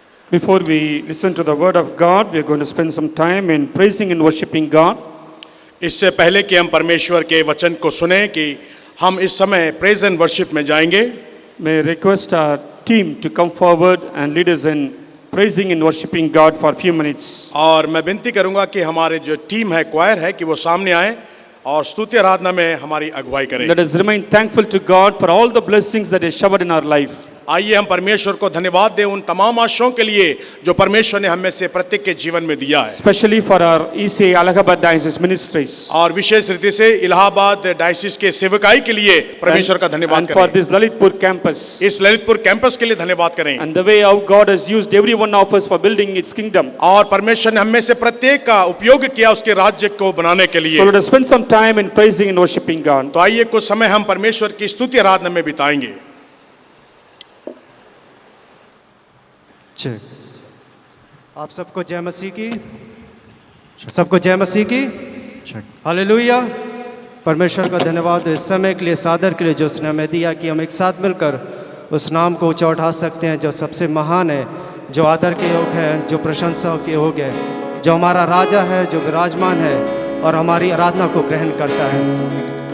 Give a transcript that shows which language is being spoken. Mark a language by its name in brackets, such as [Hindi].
[English] Before we listen to the word of God, we are going to spend some time in praising and worshiping God. [Hindi] इससे पहले कि हम परमेश्वर के वचन को सुने कि हम इस समय प्रेज एंड वर्शिप में जाएंगे, [English] May I request our team to come forward and lead us in praising and worshiping God for a few minutes. [Hindi] और मैं विनती करूंगा कि हमारे जो टीम है, क्वायर है, कि वो सामने आए और स्तुति आराधना में हमारी अगुवाई करें। [English] Let us remain thankful to God for all the blessings that He showered in our life. [Hindi] आइए हम परमेश्वर को धन्यवाद दें उन तमाम आशीषों के लिए जो परमेश्वर ने हमें से प्रत्येक के जीवन में दिया है। [English] Especially for our ECA Allahabad Diocese ministries. [Hindi] और विशेष रीति से इलाहाबाद डायसिस के सेवकाई के लिए परमेश्वर का धन्यवाद [English] And for [Hindi] करें। [English] this Lalitpur campus. [Hindi] इस ललितपुर कैंपस के लिए धन्यवाद करें। [English] And the way how God has used every one of us for building its kingdom. [Hindi] और परमेश्वर ने हमें से प्रत्येक का उपयोग किया उसके राज्य को बनाने के लिए। [English] So let us spend some time in praising and worshiping God. [Hindi] तो आइए कुछ समय हम परमेश्वर की स्तुति आराधना में बिताएंगे। आप सबको जय मसीह की, सबको जय मसीह की। हालेलुया। परमेश्वर का धन्यवाद इस समय के लिए, सादर के लिए जो उसने हमें दिया कि हम एक साथ मिलकर उस नाम को ऊंचा उठा सकते हैं जो सबसे महान है, जो आदर के योग है, जो प्रशंसा के योग है, जो हमारा राजा है, जो विराजमान है और हमारी आराधना को ग्रहण करता है।